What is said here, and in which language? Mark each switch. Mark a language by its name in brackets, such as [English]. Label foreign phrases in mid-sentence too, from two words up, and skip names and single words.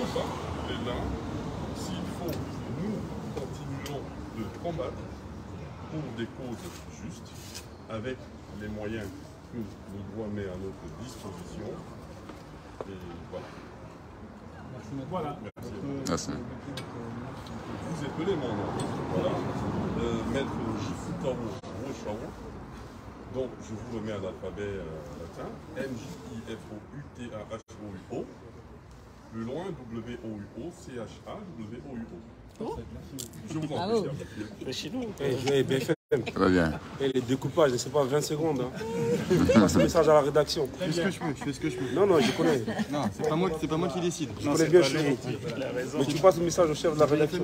[French] et là, s'il faut, nous continuons de combattre pour des causes justes, avec les moyens que le droit met à notre disposition. Et voilà. Voilà. Merci. Vous appelez mon nom. Voilà. Maître Jifutao Rochao. Donc, je vous remets à l'alphabet latin. M-J-I-F-O-U-T-A-H-O-U-O. Plus loin, W-O-U-O-C-H-A-W-O-U-O. Je vous en prie, C'est chez nous. Hey, BFM. Ça va bien. Et les découpages, c'est pas 20 secondes. Hein. Je passe un message à la rédaction. Je fais ce que je peux, je fais ce que je peux. Non, non, je connais. Non, c'est pas moi qui décide. Je connais bien chez vous. Mais tu passes le message au chef de la rédaction.